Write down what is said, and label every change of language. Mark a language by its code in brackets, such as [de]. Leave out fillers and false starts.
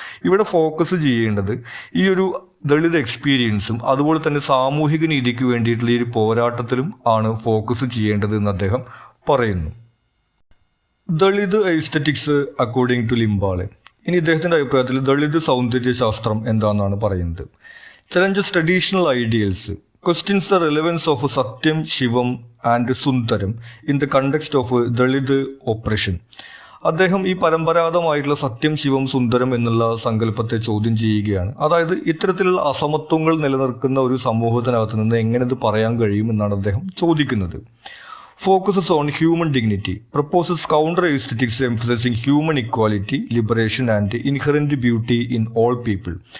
[ml] ഇവിടെ ഫോക്കസ് ചെയ്യേണ്ടത് ഈ ഒരു ദളിത് എക്സ്പീരിയൻസും അതുപോലെ തന്നെ സാമൂഹിക നീതിക്ക് വേണ്ടിയിട്ടുള്ള ഈ ഒരു പോരാട്ടത്തിലും ആണ് ഫോക്കസ് ചെയ്യേണ്ടത് എന്ന് അദ്ദേഹം പറയുന്നു. [en] Dalit aesthetics according to Limbale. [ml] ഇനി ഇദ്ദേഹത്തിൻ്റെ അഭിപ്രായത്തിൽ ദളിത് സൗന്ദര്യശാസ്ത്രം എന്താണെന്നാണ് പറയുന്നത്. [en] Challenges traditional ideals, questions the relevance of Satyam, Shivam and Sundaram in the context of Dalit oppression. [ml] അദ്ദേഹം ഈ പരമ്പരാഗതമായിട്ടുള്ള സത്യം, ശിവം, സുന്ദരം എന്നുള്ള സങ്കല്പത്തെ ചോദ്യം ചെയ്യുകയാണ്. അതായത് ഇത്തരത്തിലുള്ള അസമത്വങ്ങൾ നിലനിൽക്കുന്ന ഒരു സമൂഹത്തിനകത്ത് നിന്ന് എങ്ങനെ ഇത് പറയാൻ കഴിയും എന്നാണ് അദ്ദേഹം ചോദിക്കുന്നത്. [en] Focuses on human dignity, proposes counter aesthetics emphasizing human equality, liberation and inherent beauty in all people.